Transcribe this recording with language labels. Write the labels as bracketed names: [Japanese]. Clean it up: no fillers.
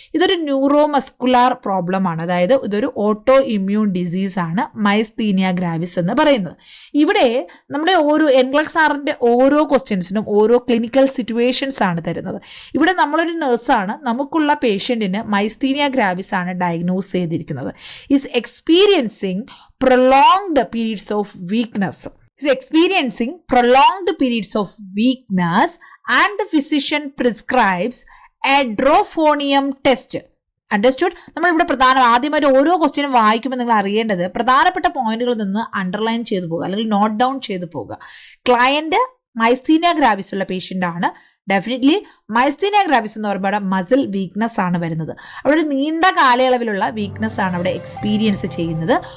[Malayalam] ഇതൊരു neuromuscular problem ആണ്, അതായത് ഇതൊരു ഓട്ടോ ഇമ്മ്യൂൺ ഡിസീസ് ആണ് മൈസ്തീനിയ ഗ്രാവിസ് എന്ന് പറയുന്നത്. ഇവിടെ നമ്മുടെ ഓരോ എൻഗ്ലെക്സ് ആറിന്റെ ഓരോ ക്വസ്റ്റ്യൻസിനും ഓരോ ക്ലിനിക്കൽ സിറ്റുവേഷൻസ് ആണ് തരുന്നത്. ഇവിടെ നമ്മളൊരു നഴ്സാണ്, നമുക്കുള്ള പേഷ്യന്റിന് മൈസ്തീനിയ ഗ്രാവിസ് ആണ് ഡയഗ്നോസ് ചെയ്തിരിക്കുന്നത്. [English] Is experiencing prolonged periods of weakness. Is experiencing prolonged periods of weakness and the physician prescribes a trophonium test. Understood? [Malayalam] നമ്മളിവിടെ ആദ്യമായിട്ട് ഓരോ ക്വസ്റ്റ്യനും വായിക്കുമ്പോൾ നിങ്ങൾ അറിയേണ്ടത് പ്രധാനപ്പെട്ട പോയിന്റുകളിൽ നിന്ന് അണ്ടർലൈൻ ചെയ്തു പോകുക അല്ലെങ്കിൽ നോട്ട് ഡൗൺ ചെയ്തു പോകുക. ക്ലയന്റ് മൈസ്തീനിയ ഗ്രാവിസ് ഉള്ള പേഷ്യൻ്റ് ആണ്. ഡെഫിനറ്റ്ലി മൈസ്തീനിയ ഗ്രാവിസ് എന്ന് പറയുമ്പോൾ അവിടെ മസിൽ വീക്ക്നെസ് ആണ് വരുന്നത്. അവിടെ ഒരു നീണ്ട കാലയളവിലുള്ള വീക്ക്നെസ് ആണ് അവിടെ എക്സ്പീരിയൻസ് ചെയ്യുന്നത്.